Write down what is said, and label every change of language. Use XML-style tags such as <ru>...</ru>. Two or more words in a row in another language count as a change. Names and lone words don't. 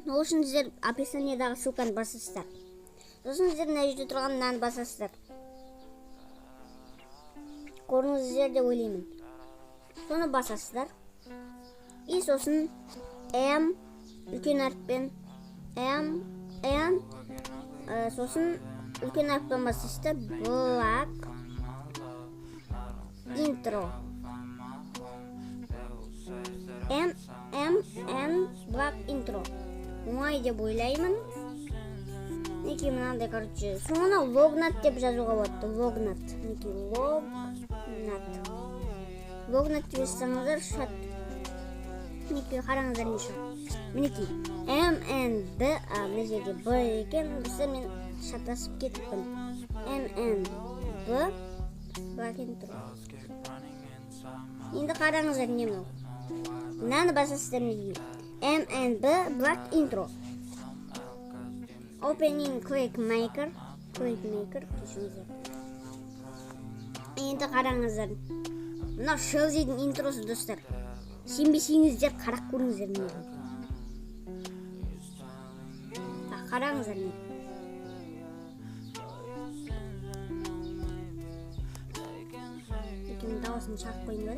<kk>Ол үшін сіздер описаниедағы ссылканы басасыздар. Сосын сіздер мына жерде тұрған мынаны басасыздар. Көрдіңіздер деп ойлаймын. Соны басасыздар. И сосын М үлкен әріппен сосын үлкен әріппен басасыздар.</kk> <en>Black intro Black intro</en> <kk>оңай деп ойлаймын. Неке мынандай короче соңына логнат деп жазуға болады. Логнат деп жазсаңыздар шат. Неке қараңыздар не шығады. Мінекей MNB мына жерде Б екен. Мен шатасып кетіппін. MNB</kk> <en>Black intro.</en> <kk>Енді қараңыздар не мынау. Мынаны басасыздар неге.</kk> <en>MNB Black intro. Opening ClickMaker.</en> <kk>Енді қараңыздар. Мынау Шелзидің интросы достар. Сенбесеңіздер қарап көріңіздер неге. Қараңыздар не. Дауысын шақып қойын бәрі.</kk>